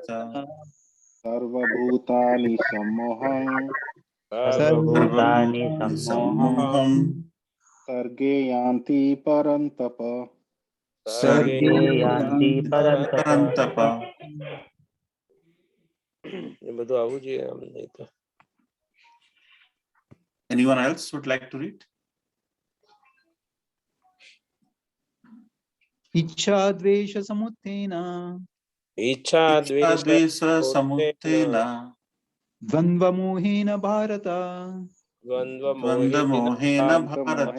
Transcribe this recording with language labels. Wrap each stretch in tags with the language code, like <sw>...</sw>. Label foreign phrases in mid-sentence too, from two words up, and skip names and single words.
<sa>सर्वभूतानि सम्मोहं सर्वभूतानि सम्मोहं सर्गे यान्ति परन्तप। सर्गे यान्ति परन्तप।</sa> <gu>ये બધું આવું જોઈએ આમ નહીં તો.</gu> <en>Anyone else would like to read?</en> <sa>इच्छाद्वेषसमुत्थेन इच्छा इच्छाद्वेषसमुत्थेन द्वन्द्वमोहेन भारत द्वन्द्वमोहेन भारत</sa>